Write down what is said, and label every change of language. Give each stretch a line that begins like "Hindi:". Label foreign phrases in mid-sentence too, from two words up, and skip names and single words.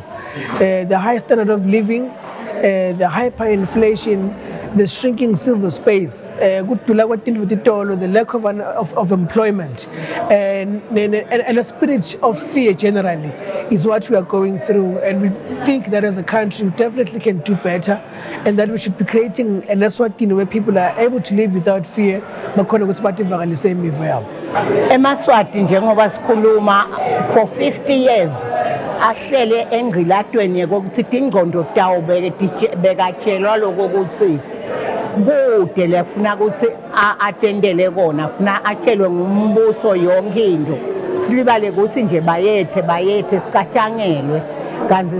English: The high standard of living, the hyperinflation, the shrinking silver space, the lack of employment, and a spirit of fear generally is what we are going through. And we think that as a country we definitely can do better, and that we should be creating an Eswatini where people are able to live without fear.
Swati: eMaswati njengoba sikhuluma
English: for 50 years
Swati: ahlele engqilatweni yokuthi ingqondo tawo bekatshelwa lokuthi kude lefuna ukuthi atendele kona funa atshelwe ngumbuso yonke into silibale ukuthi nje bayethe sicatshangelwe kanti